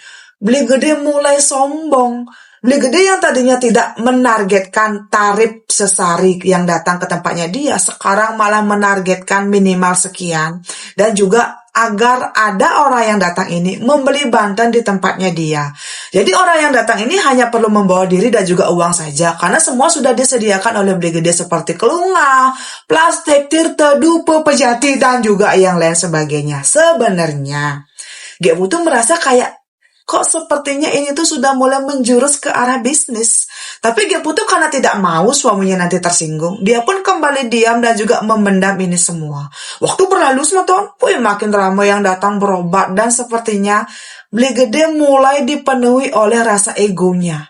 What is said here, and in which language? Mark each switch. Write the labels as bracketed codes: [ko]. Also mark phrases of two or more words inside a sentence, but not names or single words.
[id] Beli Gede mulai sombong. Beli Gede yang tadinya tidak menargetkan tarif sesari yang datang ke tempatnya dia, sekarang malah menargetkan minimal sekian. Dan juga agar ada orang yang datang ini membeli banten di tempatnya dia. Jadi orang yang datang ini hanya perlu membawa diri dan juga uang saja, karena semua sudah disediakan oleh Beli Gede seperti kelunga, plastik, tirta, dupe, pejati, dan juga yang lain sebagainya. Sebenarnya Ge Putu merasa kayak kok sepertinya ini tuh sudah mulai menjurus ke arah bisnis. Tapi Ge Putu karena tidak mau suaminya nanti tersinggung, dia pun kembali diam dan juga memendam ini semua. Waktu berlalu tahun, makin ramai yang datang berobat dan sepertinya Beli Gede mulai dipenuhi oleh rasa egonya.